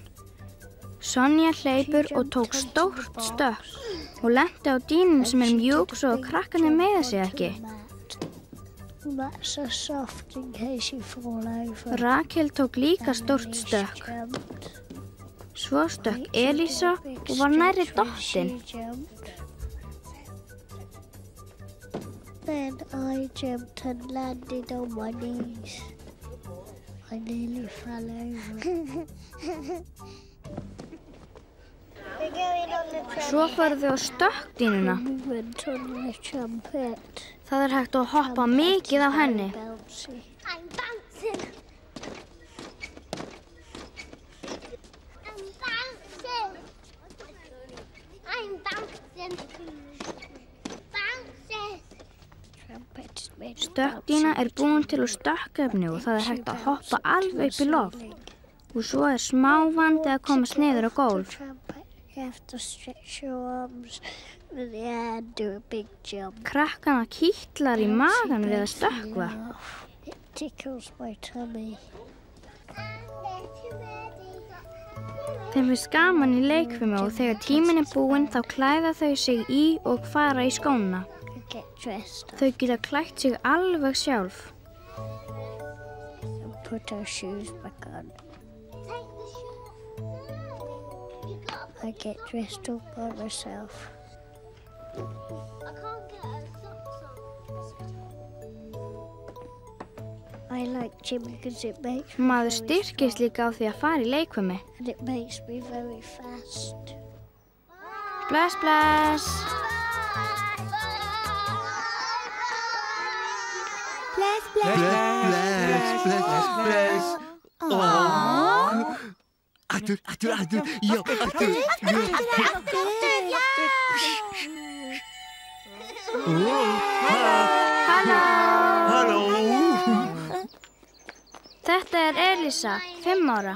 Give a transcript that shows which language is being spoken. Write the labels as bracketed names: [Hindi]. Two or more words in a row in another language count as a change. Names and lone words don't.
[Icelandic] Sonja hleypur og tók stórt stökk og lenti á dýnum sem er mjúk svo að krakkarnir meiða sig ekki. Rakel tók líka stórt stökk. Svo stökk Elísa og var nærri dottin. [English] Then I jumped and landed on my knees. I nearly fell over. [Icelandic] Svo fóru þau á stökkdýnuna. Það er hægt að hoppa mikið á henni. [English] I'm bouncing. I'm bouncing. I'm bouncing. Bouncing. [Icelandic] Stökkdýna er búin til úr stökkefni og það er hægt að hoppa alveg upp í loft. Og svo er smá vandi að komast niður á gólf. [English] You have to stretch your arms in the air and do a big jump. [Icelandic] Krakkana kýtlar í magan við að stökkva. [English] It tickles my tummy. [Icelandic] Þeim finnst gaman í leikfimi og þegar tíminn er búinn þá klæða þau sig í og fara í skóna. [English] I get dressed up [Icelandic] Þau geta klætt sig alveg sjálf. [English] and put our shoes back on. I get dressed up by myself. I can't get a socks on. I like gym because it makes [Icelandic] Maður styrkist líka á því að fara í leikfimi. [English] and it makes me very fast. [Icelandic] Bless, bless. Bless, Bless. Oh. Aftur. Já, aftur. Halló. Þetta er Elísa, 5 ára.